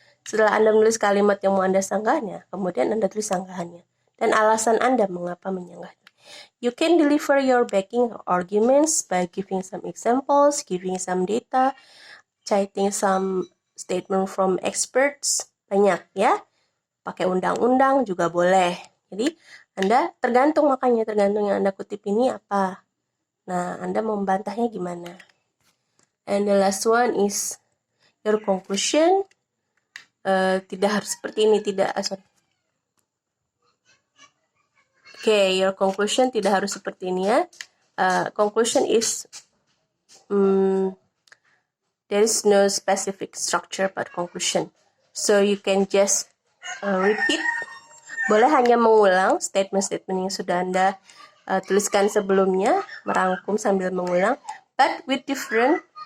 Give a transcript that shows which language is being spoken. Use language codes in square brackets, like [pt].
[id] Setelah Anda menulis kalimat yang mau Anda sanggahnya, kemudian Anda tulis sanggahannya dan alasan Anda mengapa menyanggahnya. [en] You can deliver your backing arguments by giving some examples, giving some data, citing some statement from experts, [id] banyak ya. Pakai undang-undang juga boleh. Jadi Anda tergantung yang Anda kutip ini apa. Nah, Anda membantahnya gimana? [en] And the last one is your conclusion. [id] Tidak harus seperti ini, [en] Okay, your conclusion [id] tidak harus seperti ini ya. [en] Conclusion is there is no specific structure but conclusion. So you can just repeat. [id] Boleh hanya mengulang statement-statement yang sudah Anda tuliskan sebelumnya, merangkum sambil mengulang, [en] but with different